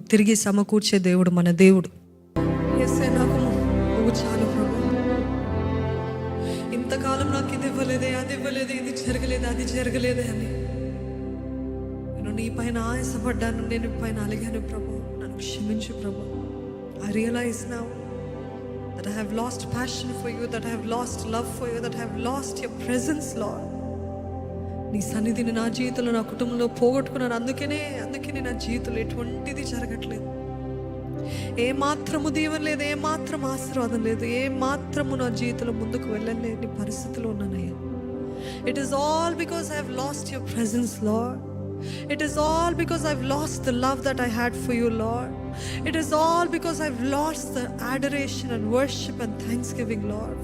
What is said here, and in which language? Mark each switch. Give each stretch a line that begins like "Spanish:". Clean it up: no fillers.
Telugu: తిరిగి సమకూర్చే దేవుడు మన దేవుడు. నాకు నువ్వు చాలు ప్రభు. ఇంతకాలం నాకు ఇది ఇవ్వలేదే, అది ఇవ్వలేదే, ఇది జరగలేదే, అది జరగలేదే అని నేను నీ పైన ఆయాసపడ్డాను, నేను నీ పైన అలిగాను ప్రభు. నన్ను క్షమించు ప్రభు.
English: I realize now that I have lost passion for you, that I have lost love for you, that I have lost your presence, Lord.
Telugu: నీ సన్నిధిని నా జీవితంలో, నా కుటుంబంలో పోగొట్టుకున్నాను. అందుకనే నా జీవితంలో ఎటువంటిది జరగట్లేదు. ఏ మాత్రము దీవెన లేదు, ఏ మాత్రం ఆశీర్వాదం లేదు, ఏ మాత్రము నా జీవితంలో ముందుకు వెళ్ళలేని పరిస్థితిలో ఉన్నానయ్యా.
English: It is all because I have lost your presence, Lord. It is all because I've lost the love that I had for you, Lord. It is all because I've lost the adoration and worship and thanksgiving, Lord.